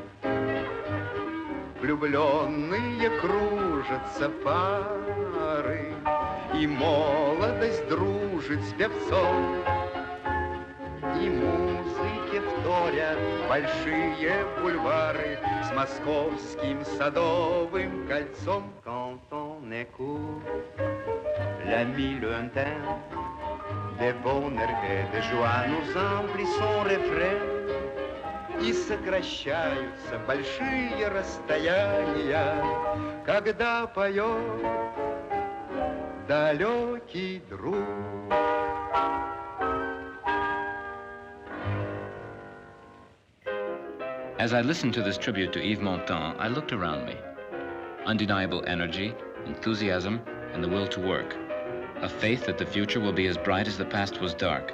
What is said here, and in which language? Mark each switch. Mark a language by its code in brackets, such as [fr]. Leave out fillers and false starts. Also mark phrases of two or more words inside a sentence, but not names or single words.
[ru] Влюбленные кружатся пары, и молодость дружит с певцом, и музыке вторят большие бульвары с московским садовым кольцом. [fr] Quand on écoute l'ami lointain, de bonheur et de joie nous emplissons refrain, [ru] и сокращаются большие расстояния, когда поет далекий друг. [en] As I listened to this tribute to Yves Montand, I looked around me. Undeniable energy, enthusiasm, and the will to work. A faith that the future will be as bright as the past was dark.